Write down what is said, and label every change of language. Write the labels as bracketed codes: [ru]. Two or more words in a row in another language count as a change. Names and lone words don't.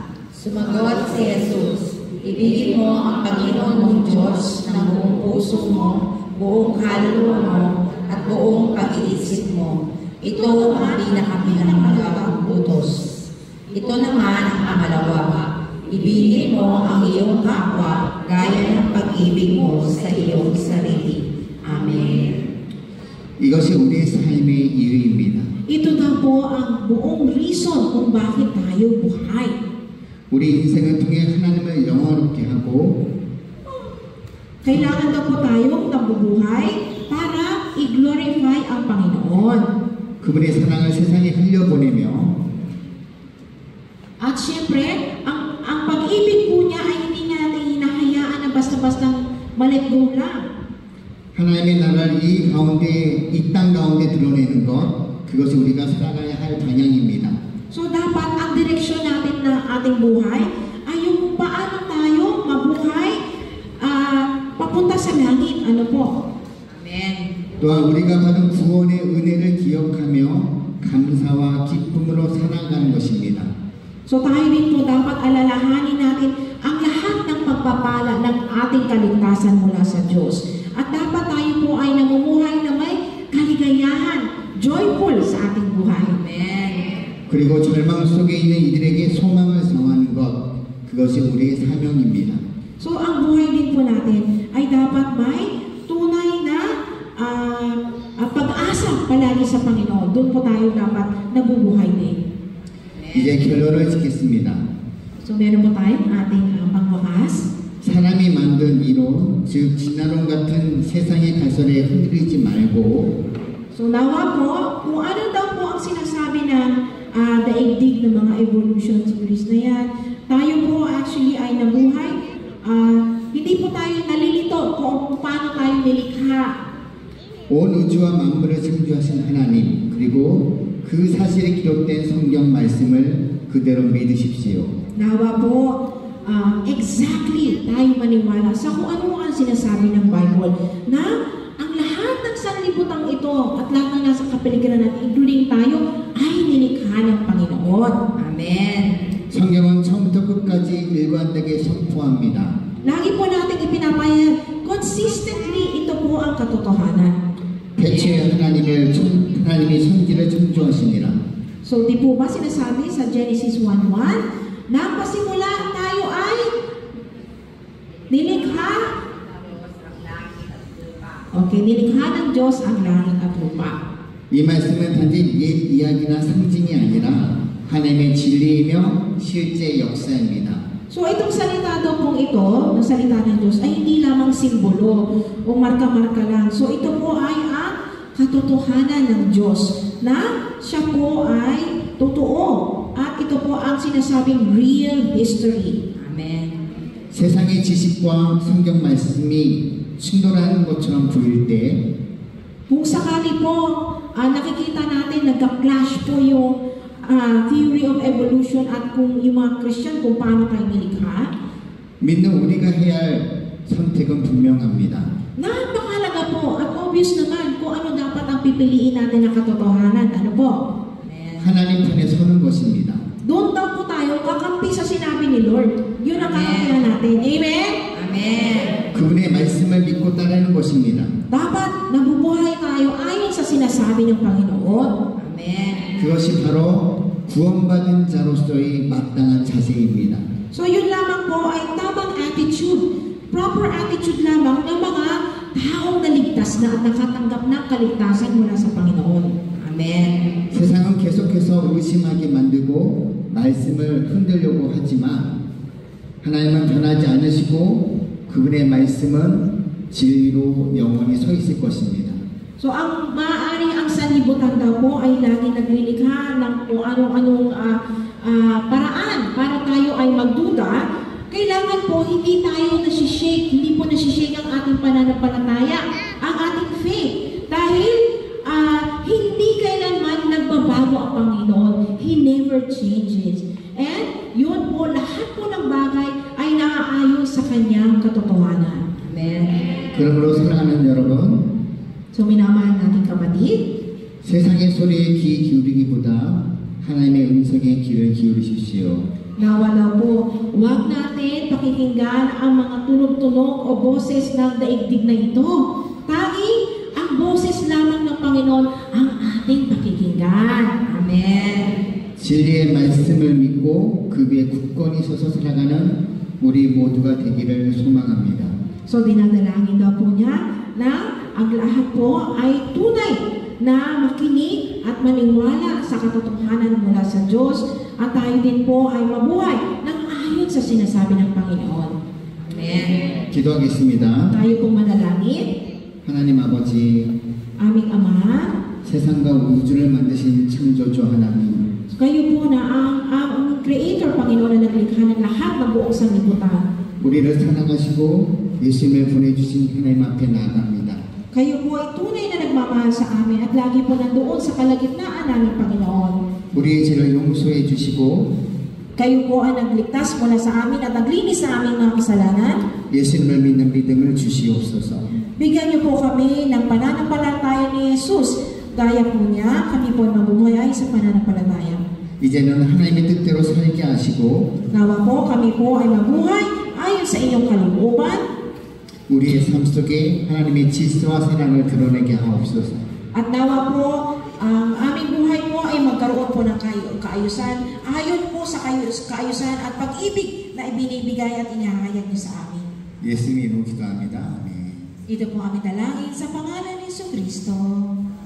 [tl] Sumagot si Jesus, ibigin mo ang Panginoon mong Diyos ng buong puso mo, buong kaluluwa mo, at buong pag-iisip mo. Ito ang pinakamalawakang utos. Ito naman ang pangalawa. Ibigin mo ang iyong kapwa gaya ng pag-ibig mo sa iyong sarili. Amen. [ko] 이것이 우리의 삶의 이유입니다. [tl] Ito daw po ang buong reason kung bakit tayo buhay. [ko] 우리 인생을 통해 하나님을 영화롭게 하고 [tl] Kailangan daw po tayong nabubuhay para i-glorify ang Panginoon. [ko] 그분의 사랑을 세상에 흘려보내며 [tl] At syempre, ang pag-ibig po niya ay hindi niya natin hinahayaan na basta-bastang ma-let go lang. [ko] 하나님의 나라를 이 가운데, 이 땅 가운데 드러내는 것, 그것이 우리가 살아가야 할 방향입니다. [tl] So dapat ang direksyon natin na ating buhay ay yung kung paano tayo mabuhay papunta sa langit. Ano po? Amen. [ko] 또한 우리가 받은 구원의 은혜를 기억하며 감사와 기쁨으로 살아가는 것입니다. [tl] So tayo din po dapat alalahanin natin ang lahat ng pagpapala ng ating kaligtasan mula sa Diyos. At dapat tayo po ay namumuhay na may kaligayahan, joyful sa ating buhay. Amen. [ko] 그리고 절망 속에 있는 이들에게 소망을 정하는 것, 그것이 우리의 사명입니다. [tl] So ang buhay din po natin ay dapat may tunay na pag-asa palagi sa Panginoon. Doon po tayo dapat nabubuhay din. [ko] 이제 결론을 짓겠습니다. [tl] So meron po tayong ating pangwakas. [ko] 사람이 만든 이론, 즉 진화론 같은 세상의 가설에 흔들리지 말고 [tl] So nawa po, kung ano daw po ang sinasabi ng daigdig ng mga [en] evolution theories [tl] na yan, tayo po actually ay nabuhay. Hindi po tayo nalilito kung paano tayo nilikha. [ko] 온 우주와 만물을 창조하신 하나님, 그리고 그 사실이 기록된 성경 말씀을 그대로 믿으십시오. [tl] Nawa po, exactly tayo maniwala sa kung ano ang sinasabi ng Bible na ang lahat ng sanlibutan ito at lahat ng nasa kapaligiran natin, including tayo, ay nilikha ng Panginoon. Amen. [ko] 성경은 처음부터 끝까지 일관되게 선포합니다. [tl] Lagi po natin ipinapayag, consistently ito po ang katotohanan. [ko] 태초에 하나님이 천지를 창조하시니라. [tl] So, di po ba sinasabi sa Genesis 1:1 na pasimula tayo ay nilikha? Okay, nilikha ng Diyos ang langit at lupa. [ko] 이 말씀은 단지 옛 이야기나 상징이 아니라 하나님의 진리이며 실제 역사입니다. [tl] So itong salita daw pong ito, ng salita ng Diyos, ay hindi lamang simbolo o marka-marka lang. So ito po ay ang katotohanan ng Diyos na siya po ay totoo. At ito po ang sinasabing [en] real history. [tl] Amen. [ko] 세상의 지식과 성경 말씀이 충돌하는 것처럼 보일 때 [tl] Kung sakali po, nakikita natin nagka-clash po yung [en] theory of evolution [tl] at kung yung mga Christian kung paano tayo nilikha, [ko] 믿는 우리가 해야 할 선택은 분명합니다. [tl] napakalaga po at obvious naman kung ano dapat ang pipiliin natin na katotohanan. Ano po? Amen. [ko] 하나님 편에 서는 것입니다. [tl] Doon daw po tayo kakampi sa sinabi ni Lord. Yun ang kakampihan natin. Amen? Amen. [ko] 그분의 말씀을 믿고 따르는 것입니다. [tl] Dapat nabubuhay tayo ayon sa sinasabi ng Panginoon. Amen. [ko] 그것이 바로 구원받은 자로서의 마땅한 자세입니다. [tl] So yun lamang po ay tamang attitude. [en] Proper attitude [tl] lamang ng mga taong naligtas na at nakatanggap ng kaligtasan mula sa Panginoon. Amen. [ko] 세상은 계속해서 의심하게 만들고 말씀을 흔들려고 하지만 하나님은 변하지 않으시고 그분의 말씀은 진리로 영원히 서 있을 것입니다. [tl] So ang maaaring ang sanlibutan daw po ay lagi naglilikha ng kung anong-anong paraan para tayo ay magduda. Kailangan po hindi tayo nasishake, hindi po nasishake ang ating pananampalataya, ang ating faith. Dahil hindi kailanman nagbabago ang Panginoon. [en] He never changes. [tl] And yun po, lahat po ng bagay ay naaayon sa kanyang katotohanan. Amen. [ko] 그러므로 사랑하는 여러분, [tl] So minamahal natin kapatid, [ko] 세상의 소리에 귀 기울이기보다 하나님의 음성에 귀를 기울이십시오. [tl] nawa daw po, huwag natin pakikinggan ang mga tunog-tunog o boses ng daigdig na ito. Tanging ang boses lamang ng Panginoon ang ating pakikinggan. Amen. [ko] 진리의 말씀을 믿고 그 위에 굳건히 서서 살아가는 우리 모두가 되기를 소망합니다. [tl] So dinadalangin daw po niya na ang lahat po ay tunay na makinig at maniwala sa katotohanan mula sa Diyos at tayo din po ay mabuhay ng ayon sa sinasabi ng Panginoon. Amen. [ko] 기도하겠습니다. [tl] Tayo pong manalangin, [ko] 하나님 아버지, [tl] aming Ama, [ko] 세상과 우주를 만드신 창조주 하나님, [tl] kayo po na ang Creator, Panginoon, na naglikha ng lahat ng buong sanlibutan. [ko] 우리를 사랑하시고 예수님을 보내주신 하나님 앞에 나아갑니다. [tl] Kayo po ay tunay na nagmamahal sa amin at lagi po nandoon sa kalagitnaan namin, Panginoon. [ko] 우리의 죄를 용서해 주시고 [tl] Kayo po ay nagligtas mula sa amin at naglinis sa aming mga kasalanan. [ko] 예수님을 믿는 믿음을 주시옵소서. [tl] Bigyan niyo po kami ng pananampalataya ni Jesus. Gaya po niya, kami po ay mabubuhay sa pananampalataya. [ko] 이제는 하나님의 뜻대로 살게 하시고 [tl] Nawa po, kami po ay mabuhay ayon sa inyong kalooban. [ko] 우리의 삶 속에 하나님의 질서와 사랑을 드러내게 하옵소서. [tl] At nawa po, ang aming buhay po ay magkaroon po ng kaayusan, ayon po sa kaayusan at pag-ibig na ibinibigay at inihahayag niyo sa amin. [ko] 예수님 이름으로 기도합니다. 아멘. [tl] Ito po aming dalangin sa pangalan ni Jesucristo.